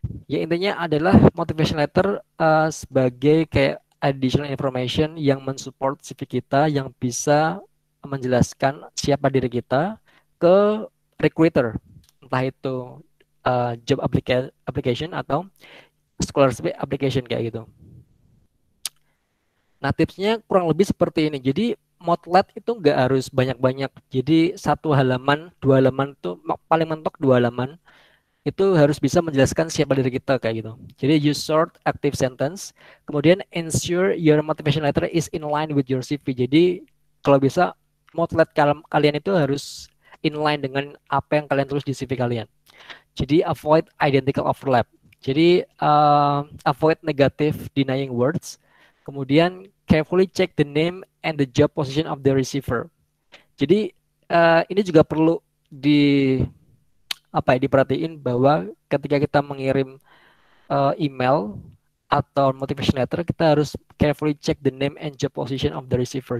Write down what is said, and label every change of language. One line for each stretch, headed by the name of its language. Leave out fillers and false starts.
Indonesian: Ya intinya adalah motivation letter sebagai kayak additional information yang mensupport CV kita yang bisa menjelaskan siapa diri kita ke recruiter, entah itu job application atau scholarship application kayak gitu. Nah, tipsnya kurang lebih seperti ini. Jadi, Motlet itu nggak harus banyak-banyak. Jadi, satu halaman, dua halaman itu paling mentok dua halaman. Itu harus bisa menjelaskan siapa diri kita kayak gitu.
English: Jadi, use short, active sentence. Kemudian, ensure your motivation letter is in line with your CV.
Indonesian: Jadi, kalau bisa, Motlet kalian itu harus in line dengan apa yang kalian tulis di CV kalian.
English: Jadi, avoid identical overlap. Jadi, avoid negative denying words. Kemudian carefully check the name and the job position of the receiver.
Indonesian: Jadi ini juga perlu diperhatiin bahwa ketika kita mengirim email atau motivation letter, kita harus
English: carefully check the name and job position of the receiver.